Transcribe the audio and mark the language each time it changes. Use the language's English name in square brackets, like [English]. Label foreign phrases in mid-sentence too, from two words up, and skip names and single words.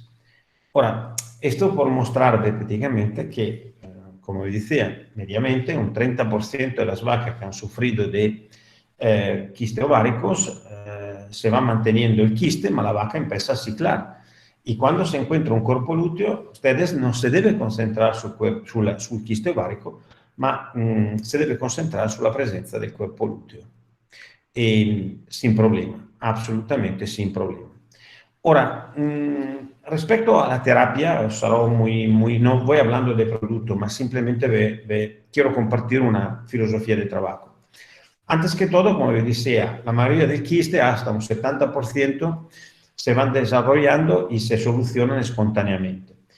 [Spanish] Ahora, esto por mostrar prácticamente que, como decía, mediamente un 30% de las vacas que han sufrido de quistes ováricos se va manteniendo el quiste, pero la vaca empieza a ciclar. Y cuando se encuentra un cuerpo lúteo, ustedes no se deben concentrar sul quiste ovárico, ma se debe concentrar [Italian] sulla presenza [Spanish] del cuerpo lúteo. Sin problema, absolutamente sin problema. Ahora, respecto a la terapia, no voy hablando de producto, mas simplemente quiero compartir una filosofía de trabajo. Antes que todo, como les decía, la mayoría del quiste, hasta un 70%, se van desarrollando y se solucionan espontáneamente.